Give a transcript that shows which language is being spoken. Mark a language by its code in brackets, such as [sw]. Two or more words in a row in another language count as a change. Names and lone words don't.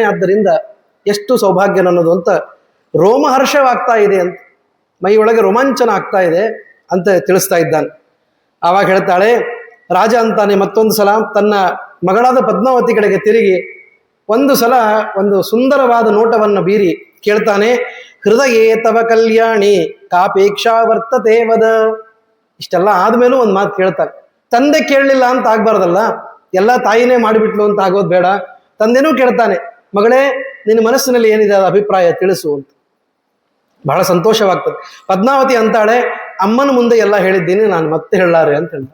[kn] ಆದ್ದರಿಂದ ಎಷ್ಟು ಸೌಭಾಗ್ಯ ನನ್ನದು ಅಂತ ರೋಮಹರ್ಷವಾಗ್ತಾ ಇದೆ ಅಂತ, ಮೈಯೊಳಗೆ ರೋಮಾಂಚನ ಆಗ್ತಾ ಇದೆ ಅಂತ ತಿಳಿಸ್ತಾ ಇದ್ದಾನೆ. ಆವಾಗ ಹೇಳ್ತಾಳೆ, ರಾಜ ಅಂತಾನೆ ಮತ್ತೊಂದು ಸಲ ತನ್ನ ಮಗಳಾದ ಪದ್ಮಾವತಿ ಕಡೆಗೆ ತಿರುಗಿ ಒಂದು ಸಲ ಒಂದು ಸುಂದರವಾದ ನೋಟವನ್ನು ಬೀರಿ ಕೇಳ್ತಾನೆ, [sa] ಹೃದಯೇ ತವ ಕಲ್ಯಾಣಿ ಕಾಪೇಕ್ಷಾ ವರ್ತತೆ ವದ. [kn] ಇಷ್ಟೆಲ್ಲ ಆದ್ಮೇಲೂ ಒಂದು ಮಾತು ಕೇಳ್ತಾನೆ. ತಂದೆ ಕೇಳಲಿಲ್ಲ ಅಂತ ಆಗ್ಬಾರ್ದಲ್ಲ, ಎಲ್ಲ ತಾಯಿನೇ ಮಾಡಿಬಿಟ್ಲು ಅಂತ ಆಗೋದು ಬೇಡ. ತಂದೆನೂ ಕೇಳ್ತಾನೆ, ಮಗಳೇ ನಿನ್ನ ಮನಸ್ಸಿನಲ್ಲಿ ಏನಿದೆ ಅದು ಅಭಿಪ್ರಾಯ ತಿಳಿಸು ಅಂತ. ಬಹಳ ಸಂತೋಷವಾಗ್ತದೆ. ಪದ್ಮಾವತಿ ಅಂತಾಳೆ, ಅಮ್ಮನ ಮುಂದೆ ಎಲ್ಲ ಹೇಳಿದ್ದೀನಿ, ನಾನು ಮತ್ತೆ ಹೇಳಾರೆ ಅಂತ ಹೇಳ್ದ.